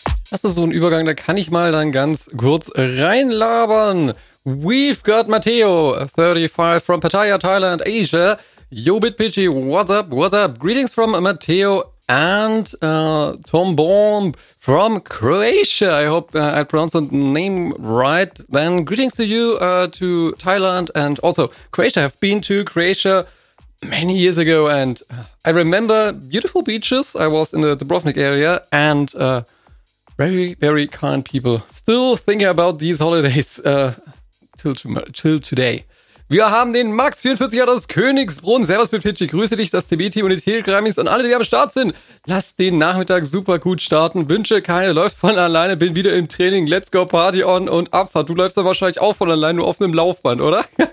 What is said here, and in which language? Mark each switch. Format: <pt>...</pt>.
<de>Das ist so ein Übergang, da kann ich mal dann ganz kurz reinlabern.</de> <en>We've got Matteo, 35 from Pattaya, Thailand, Asia. Yo, Bit Pidgey, what's up? Greetings from Matteo and Tom Baum from Croatia. I hope I pronounced the name right. Then greetings to you, to Thailand and also Croatia. I've been to Croatia many years ago and I remember beautiful beaches. I was in the Dubrovnik area and very, very kind people. Still thinking about these holidays till today.</en> <de>Wir haben den Max, 44 Jahre aus Königsbrunn. Servus, Pitchy. Grüße dich, das TB-Team und die Telegrammies und alle, die am Start sind. Lass den Nachmittag super gut starten. Wünsche keine, läuft von alleine. Bin wieder im Training.</de> <en>Let's go, Party on</en> <de>und Abfahrt. Du läufst dann wahrscheinlich auch von alleine, nur auf einem Laufband, oder?</de>